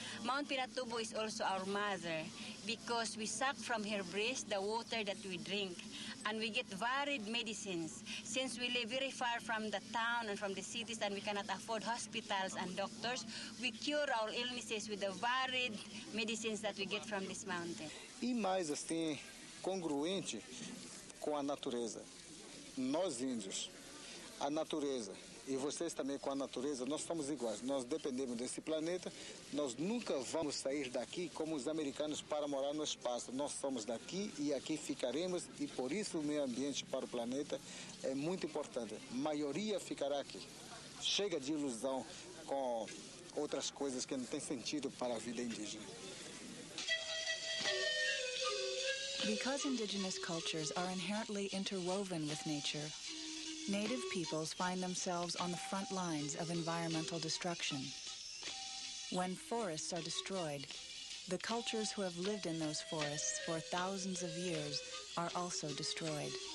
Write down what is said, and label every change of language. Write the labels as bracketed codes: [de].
[en] Mount Pinatubo is also our mother, because we suck from her breast the water that we drink, and we get varied medicines. Since we live very far from the town and from the cities and we cannot afford hospitals and doctors, we cure our illnesses with the varied medicines that we get from this mountain. [pt] E mais assim, congruente com a natureza. Nós índios, a natureza, e vocês também com a natureza, nós somos iguais. Nós dependemos desse planeta, nós nunca vamos sair daqui como os americanos para morar no espaço. Nós somos daqui e aqui ficaremos, e por isso o meio ambiente para o planeta é muito importante. A maioria ficará aqui. Chega de ilusão com outras coisas que não têm sentido para a vida indígena. [en] Because indigenous cultures are inherently interwoven with nature, native peoples find themselves on the front lines of environmental destruction. When forests are destroyed, the cultures who have lived in those forests for thousands of years are also destroyed.